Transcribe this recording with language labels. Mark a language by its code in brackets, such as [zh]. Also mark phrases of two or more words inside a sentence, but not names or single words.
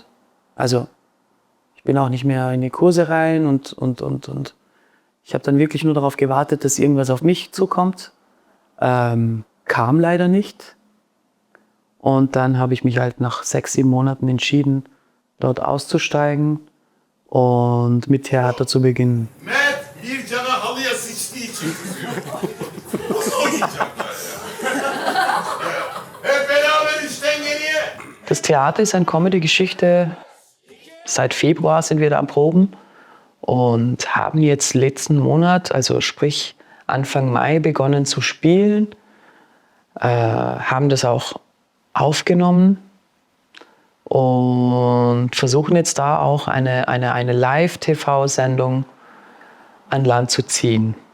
[de] Also ich bin auch nicht mehr in die Kurse rein und ich habe dann wirklich nur darauf gewartet, dass irgendwas auf mich zukommt. Kam leider nicht. Und dann habe ich mich halt nach 6-7 Monaten entschieden, dort auszusteigen und mit Theater zu beginnen. [tr] Mert bir cana halıya sıçtığı için kızıyor. Nasıl oynayacaklar ya? Hep beraber işten geriye. [de] Das Theater ist eine Comedy-Geschichte. Seit Februar sind wir da am Proben und haben jetzt letzten Monat, also sprich Anfang Mai, begonnen zu spielen. Haben das auch aufgenommen und versuchen jetzt da auch eine Live-TV-Sendung an Land zu ziehen.